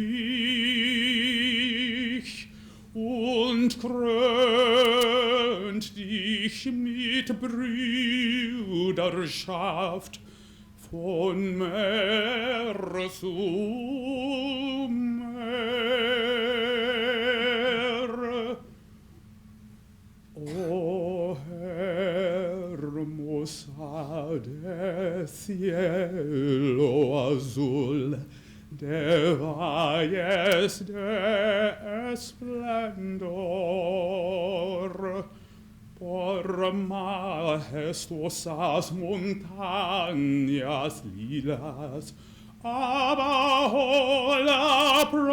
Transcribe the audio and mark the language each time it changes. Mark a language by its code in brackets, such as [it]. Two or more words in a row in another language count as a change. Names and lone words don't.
[de] dich und krönt dich mit Brüderschaft von Meer zu Meer. [es] O hermosa del cielo azul, de valles de esplendor, por majestuosas montañas lilas, abajo la